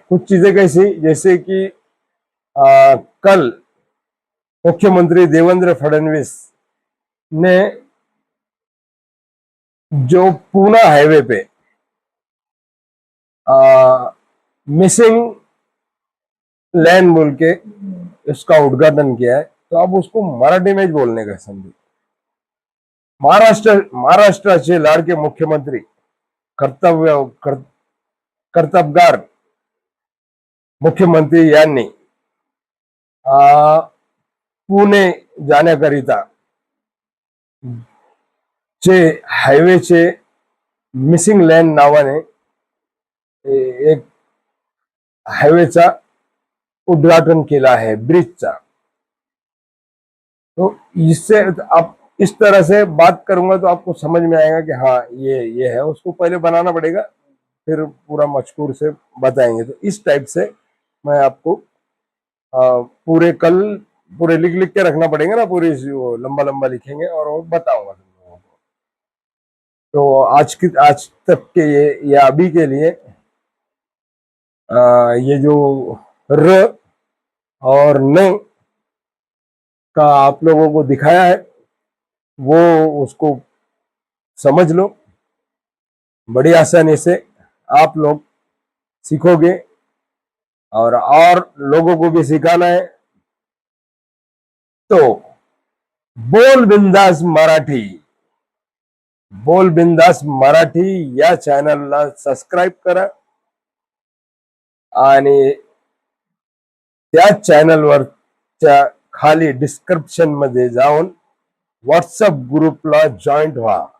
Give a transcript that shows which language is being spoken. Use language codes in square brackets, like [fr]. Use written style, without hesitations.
[hi] कुछ चीजें कैसी, जैसे कि कल मुख्यमंत्री देवेंद्र फडणवीस ने जो पूना हाईवे पे मिसिंग लैन बोल के इसका उद्घाटन किया है. तो अब उसको मराठी में बोलने का समझो. [mr] महाराष्ट्राचे लाडके मुख्यमंत्री कर्तबगार मुख्यमंत्री यांनी पुणे जाण्याकरिता जे हायवेचे मिसिंग लैन नावाने एक हायवेचा उद्घाटन केला है, ब्रिजचा. [hi] तो इससे आप इस तरह से बात करूंगा तो आपको समझ में आएगा कि हाँ ये है. उसको पहले बनाना पड़ेगा, फिर पूरा मजकूर से बताएंगे. तो इस टाइप से मैं आपको पूरे कल पूरे लिख लिख के रखना पड़ेगा ना, पूरी लंबा लंबा लिखेंगे और वो बताऊंगा तुम लोगों को. तो आज तक के ये अभी के लिए ये जो र और न का आप लोगों को दिखाया है, वो उसको समझ लो. बड़ी आसानी से आप लोग सीखोगे और लोगों को भी सिखाना है. [mr] तो बोल बिंदास मराठी या चॅनलला सबस्क्राईब करा, आणि त्या चॅनलवरच्या खाली डिस्क्रिप्शन मध्ये जाऊन व्हॉट्सअप ग्रुपला जॉईंट व्हा